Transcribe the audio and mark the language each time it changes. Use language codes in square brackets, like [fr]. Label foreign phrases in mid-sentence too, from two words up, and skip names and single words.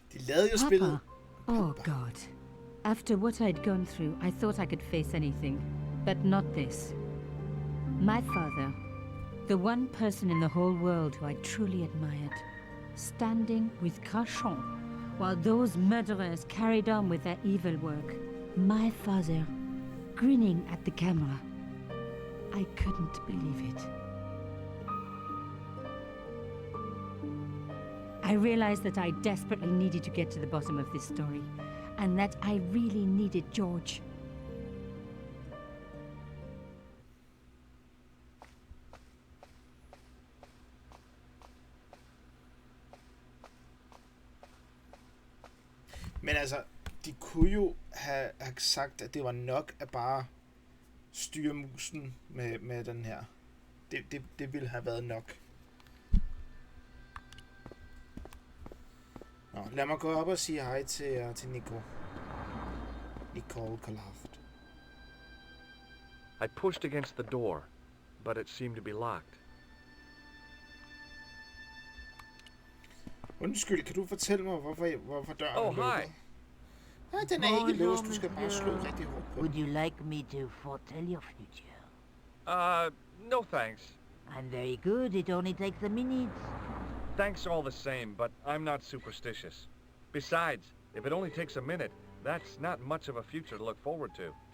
[da] lavede jo spillet. [en] Oh God. After what I'd gone through, I thought I could face anything, but not this. My father, the one person in the whole world who I truly admired, standing with Crachon while those murderers carried on with their evil work. My father, grinning at the camera. I couldn't believe it. I realized that I desperately needed to get to the bottom of this story, and that I really needed George. [da] Men altså, de kunne jo have sagt, at det var nok at bare styre musen med den her. Det ville have været nok. Nå, lad mig gå op og sige hej til Nicole Collard. [en] I pushed against the door, but it seemed to be locked. [da] Undskyld, kan du fortælle mig, hvorfor døren er lukket? Nej, den er ikke låst. Du skal bare slå rigtig hårdt på. [en] Would you like me to foretell your future? No thanks. I'm very good. It only takes a minute. Thanks all the same, but I'm not superstitious. Besides, if it only takes a minute, that's not much of a future to look forward to.